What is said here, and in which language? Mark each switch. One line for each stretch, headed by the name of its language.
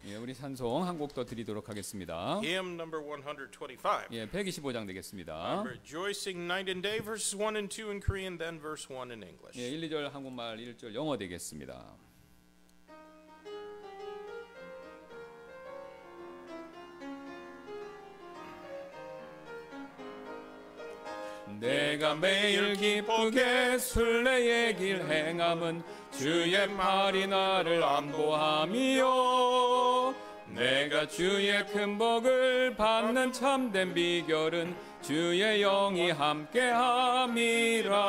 Korean: 예, 우리 찬송 한 곡 더 드리도록 하겠습니다.
English: Hymn number 125.
Korean: 예, 125장 되겠습니다.
English: I'm rejoicing night and day, verses 1 and 2 in Korean, then verse 1 in English.
Korean: 예, 1, 2절 한국말, 1절 영어 되겠습니다. 내가 매일 기쁘게 순례의 길 행함은 주의 팔이 나를 안보함이요 내가 주의 큰 복을 받는 참된 비결은 주의 영이 함께함이라